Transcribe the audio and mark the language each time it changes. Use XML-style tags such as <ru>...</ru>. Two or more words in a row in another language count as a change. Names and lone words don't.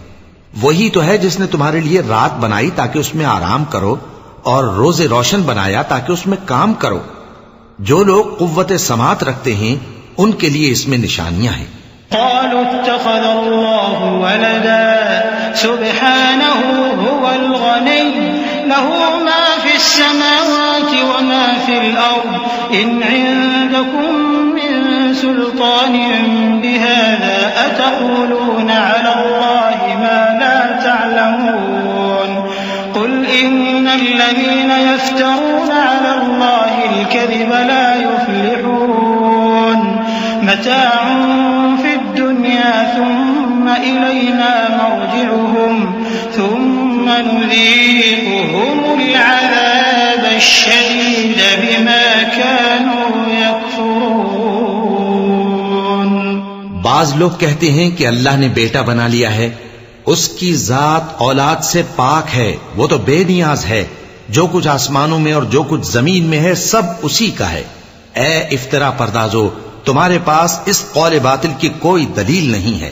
<ur>وہی تو ہے جس نے تمہارے لیے رات بنائی تاکہ اس میں آرام کرو اور روز روشن بنایا تاکہ اس میں کام کرو. جو لوگ قوت سماعت رکھتے ہیں ان کے لیے اس میں نشانیاں ہیں.</ur> <ar>قالوا اتخذ الله ولدا سبحانه هو الغني له ما في السماوات وما في الأرض إن عندكم من سلطان بهذا أتقولون على الله ما لا تعلمون قل إن الذين يفترون على الله الكذب لا يفلحون متاع في الدنيا ثم إلينا مرجعهم ثم نذيقهم العذاب الشديد بما كانوا يكفرون.</ar> <ur>بعض لوگ کہتے ہیں کہ اللہ نے بیٹا بنا لیا ہے، اس کی ذات اولاد سے پاک ہے، وہ تو بے نیاز ہے. جو کچھ آسمانوں میں اور جو کچھ زمین میں ہے سب اسی کا ہے. اے افترا پردازو، تمہارے پاس اس قول باطل کی کوئی دلیل نہیں ہے.</ur>